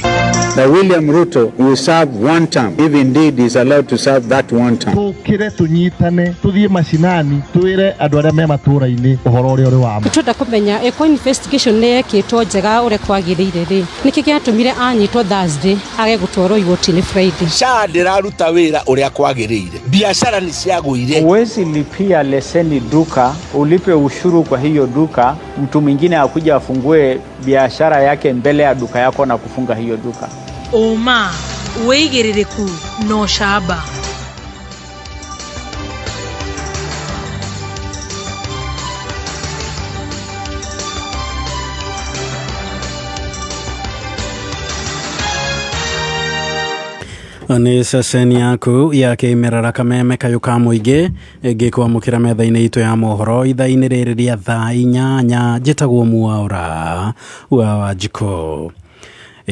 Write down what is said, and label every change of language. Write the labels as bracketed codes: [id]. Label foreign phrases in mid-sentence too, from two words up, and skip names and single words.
[en] That William Ruto will serve one term, if indeed he is allowed to serve that one term. [ki] Tukire tunyitane tuthie mashinani twire andu aria me matura-ini uhoro uria uri wa ma. Tuda kumenya eko investigation ne yekitwo njega ure kwagiriire ri niki giatumire anyitwo Thursday age gutwaro igoti-ini Friday. SHA ndiraruta wira uria kwagiriire, biashara ni ciagũire. [sw] Huwezi lipia leseni duka ulipe ushuru kwa hiyo duka, mtu mwingine akuja afungue biashara yake mbele ya duka yako na kufunga hiyo duka. [ki] Oma weigiririku no shaba. Ni ceceni yaku ya kimerera kameme kayo ka muingi gikwamukira metha-ini itu ya mohoro itha-ini riri ria thaa 8 njitagwo Mwaura wa Wanjikũ.